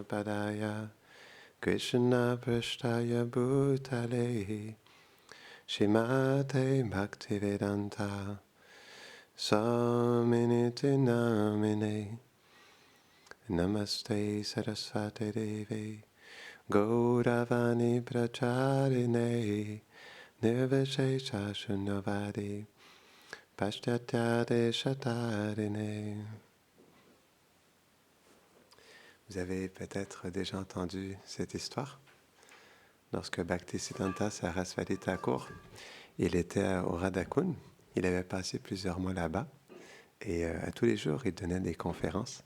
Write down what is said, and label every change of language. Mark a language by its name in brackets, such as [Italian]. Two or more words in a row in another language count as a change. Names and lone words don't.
[Sanskrit] Padaya Krishna Prashtaya Bhutale Shrimate Bhaktivedanta Swaminiti Namine Namaste Saraswati Devi Gauravani Pracharine Nirvishesha Shunyavadi Paschatya Deshatarine. [French] Vous avez peut-être déjà entendu cette histoire. Lorsque Bhaktisiddhanta Saraswati Thakur, il était au Radhakund, il avait passé plusieurs mois là-bas, et tous les jours, il donnait des conférences.